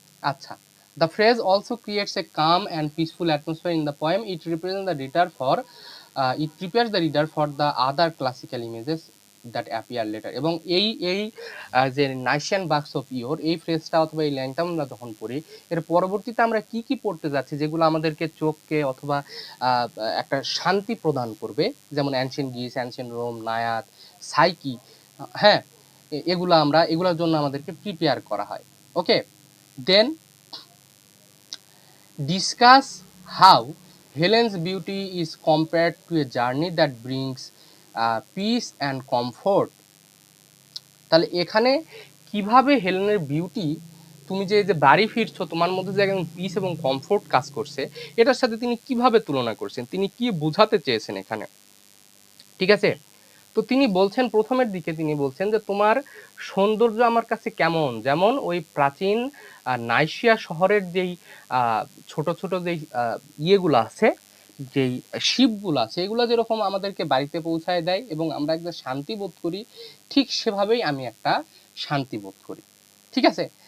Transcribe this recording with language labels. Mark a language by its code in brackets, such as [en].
[en] আচ্ছা, the phrase also creates a calm and peaceful atmosphere in the poem. It represents the reader for it prepares the reader for the other classical images that appear later. [bn] এবং এই যে নাইশিয়ান বাক্স of your, এই ফ্রেজটা অথবা এই লাইনটা আমরা যখন পড়ি, এর পরবর্তীতে আমরা কি কি পড়তে যাচ্ছি যেগুলো আমাদেরকে চোখকে অথবা একটা শান্তি প্রদান করবে, যেমন ancient Greece, ancient Rome, নায়াদ, psyche, হ্যাঁ, এগুলোর জন্য আমাদেরকে প্রিপেয়ার করা হয়। [en] Okay, then discuss how Helen's beauty is compared to a journey that brings peace and comfort. [bn] তাহলে এখানে কিভাবে হেলেনের বিউটি তুমি যে বাড়ি ফিরছো, তোমার মধ্যে যে একদম পিস এবং কমফোর্ট কাজ করছে, এটার সাথে তিনি কিভাবে তুলনা করছেন, তিনি কি বোঝাতে চেয়েছেন এখানে, ঠিক আছে? তো তিনি বলছেন, প্রথমের দিকে তিনি বলছেন যে তোমার সৌন্দর্য আমার কাছে কেমন, যেমন ওই প্রাচীন নাইসিয়া শহরের যেই ছোট ছোট যেই ইয়েগুলো আছে, যেই শিপগুলো আছে, এগুলো যেরকম আমাদেরকে বাড়িতে পৌঁছায় দেয় এবং আমরা একটা শান্তি বোধ করি, ঠিক সেভাবেই আমি একটা শান্তি বোধ করি, ঠিক আছে?